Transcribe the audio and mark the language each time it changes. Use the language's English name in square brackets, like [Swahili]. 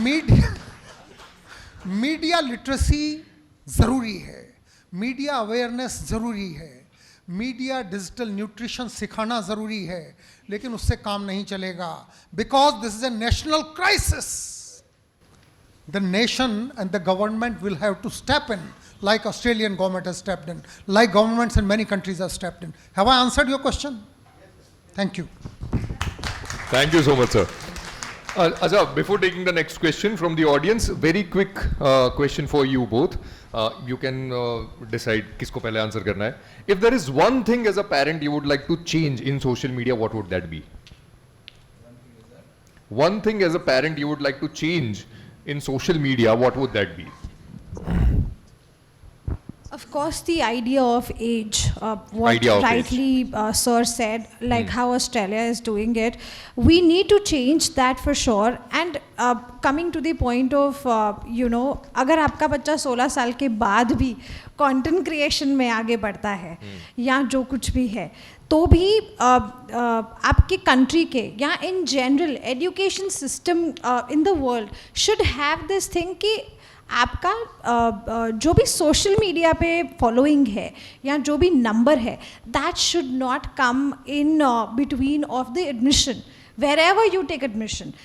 [Hindi] तो media literacy जरूरी है, मीडिया अवेयरनेस जरूरी है, मीडिया डिजिटल न्यूट्रिशन सिखाना जरूरी है, लेकिन उससे काम नहीं चलेगा, [English] Because this is a national crisis. The nation and the government will have to step in, like Australian government has stepped in, like governments in many countries have stepped in. Have I answered your question? Thank you. Thank you so much, sir. Acha, before taking the next question from the audience, very quick question for you both. You can decide [Hindi] kisko pehle answer karna hai. [English] If there is one thing as a parent you would like to change in social media, what would that be? One thing as a parent you would like to change in social media, what would that be? Of course, the idea of age, what Idea of rightly Sir said, like how Australia is doing it, we need to change that for sure. And coming to the point of, [Hindi] अगर आपका बच्चा 16 साल के बाद भी content creation में आगे बढ़ता है या जो कुछ भी है, तो भी आपकी कंट्री के या [English] in general education system in the world should have this thing [Hindi] कि आपका जो भी सोशल मीडिया पे फॉलोइंग है या जो भी नंबर है, [English] That should not come in between of the admission wherever you take admission.